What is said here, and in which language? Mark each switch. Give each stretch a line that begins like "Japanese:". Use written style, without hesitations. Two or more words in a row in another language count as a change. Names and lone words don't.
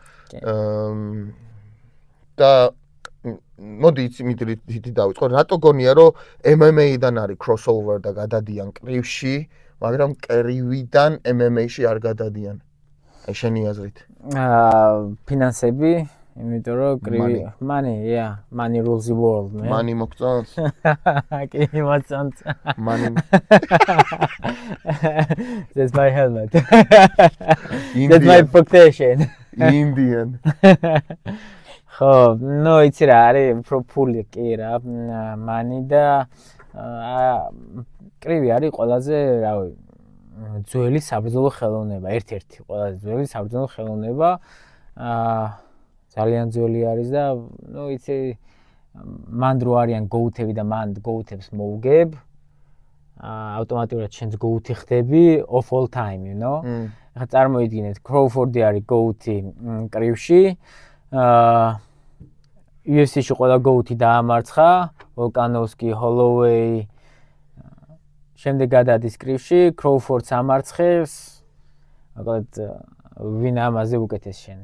Georgian: და მოდი იცი დავიწყო რატო გონია რომ MMA-დან არის crossover და გადადიან კრივში მაგრამ კრივიდან MMA-ში არ გადადიან აი შენი აზრით ფინანსები იმიტომ რომ კრივი
English: money rules the world man
Georgian: money მოგწონს კი მოწონს
English: money that's my helmet that's my protection Indian
Georgian: ხო ნუ იცი რა არის პროფული კი რა money და კრივი არის ყველაზე რავი ძველი საბრძოლო ხელოვნება ერთ-ერთი ყველაზე ძველი საბრძოლო ხელოვნება ძალიან ძველი არის და ნუ იცი მან რო არიან გოუთები და მან გოუთებს მოუგებ ავტომატურად შენს გოუთი ხდები
English: of all time you know
Georgian: ახლა წარმოიდგინეთ კროფორდი არის გოუთი კრივში UFC-ში ყველა გოუთი დაამარცხა ვოლკანოვსკი ჰოლოვეი შემდეგ გადადის კრივში კროფორდს ამარცხებს მაგალითად ვინ ამაზე უკეთეს შენი